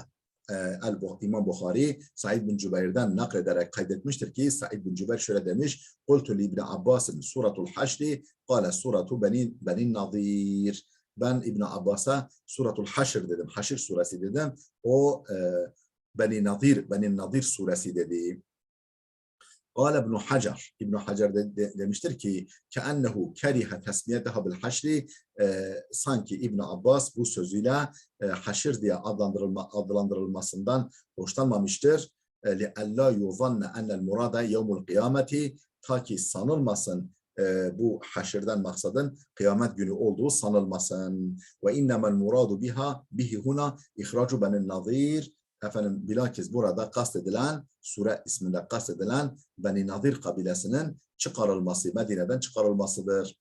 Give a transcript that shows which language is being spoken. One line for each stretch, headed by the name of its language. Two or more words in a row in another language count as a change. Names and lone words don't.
Turkish: İmam Bukhari Sa'id bin Cübeyr'den naklederek kaydetmiştir ki Sa'id bin Cübeyr şöyle demiş:
Arabic: "قلت لـ
Turkish: İbn Abbas'ın
Arabic: سورة الحشر قال سورة بني النضير."
Turkish: Ben İbn Abbas'a Suratul Haşr dedim. Haşr suresi dedim. O Benin Nadir suresi dedi.
Arabic: قال ابن Hacer,
Turkish: İbn Hacer demiştir ki
Arabic: كأنه كره تسميتها بالحشر,
Turkish: sanki İbn Abbas bu sözüyle haşr diye adlandırılmasından hoşlanmamıştır.
Arabic: لألا يظن أن المراد يوم القيامة,
Turkish: ta ki sanılmasın bu haşirden maksadın kıyamet günü olduğu sanılmasın.
Arabic: وإنما المراد به هنا إخراج بني النضير.
Turkish: Bilakis burada kastedilen, sure isminde kastedilen Beni Nadir kabilesinin çıkarılması, Medine'den çıkarılmasıdır.